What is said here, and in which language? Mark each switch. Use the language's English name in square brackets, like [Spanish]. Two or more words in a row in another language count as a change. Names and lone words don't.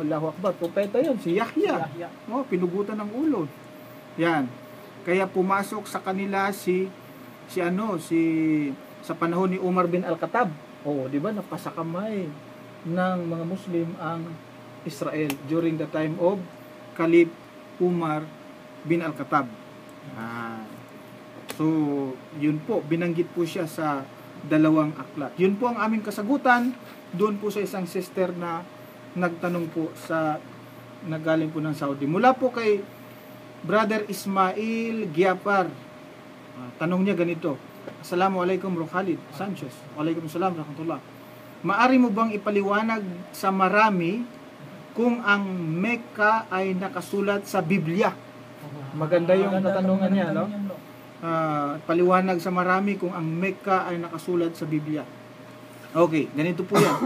[Arabic] الله أكبر, [Filipino] propeta yun. Si Yahya, no? Pinugutan ng ulo. Yan. Kaya pumasok sa kanila sa panahon ni Umar bin Al-Khattab. Oh, di ba, napasakamay ng mga Muslim ang Israel [English] during the time of Caliph Umar bin Al-Khattab. [Filipino] So, yun po, binanggit po siya sa dalawang aklat. Yun po ang aming kasagutan doon po sa isang sister na nagtanong po nagaling po ng Saudi. Mula po kay Brother Ismail Giapar. Tanong niya ganito. [Arabic] Assalamualaikum Bro Khalid Sanchez. وعليكم السلام رحمة الله. [Filipino] Maari mo bang ipaliwanag sa marami kung ang Mecca ay nakasulat sa Biblia? Maganda yung katanungan niya, no? Paliwanag sa marami kung ang Mecca ay nakasulat sa Biblia. Okay, ganito po yan.